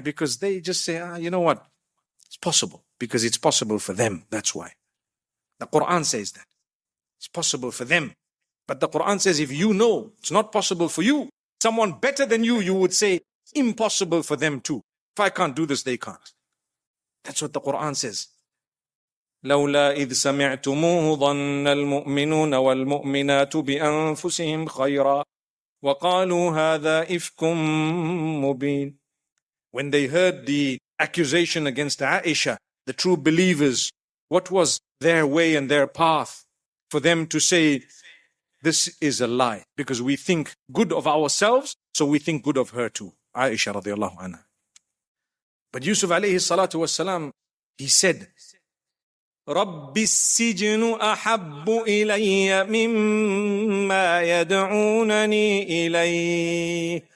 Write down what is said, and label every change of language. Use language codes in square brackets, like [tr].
[en] Because they just say, you know what? It's possible. Because it's possible for them. That's why. The Quran says that. It's possible for them. But the Quran says, if you know it's not possible for you, someone better than you would say, impossible for them too. If I can't do this, they can't. That's what the Quran says. [ar] لولا إذ سمعتموه ظن المؤمنون والمؤمنات بأنفسهم خيرا وقالوا هذا إفك مبين. [en] When they heard the accusation against Aisha, the true believers, what was their way and their path? For them to say, this is a lie, because we think good of ourselves, so we think good of her too. Aisha radiallahu anha. But Yusuf alayhi salatu wasalam, he said, [ar] رب السجن أحب إلي مما يدعونني إليه.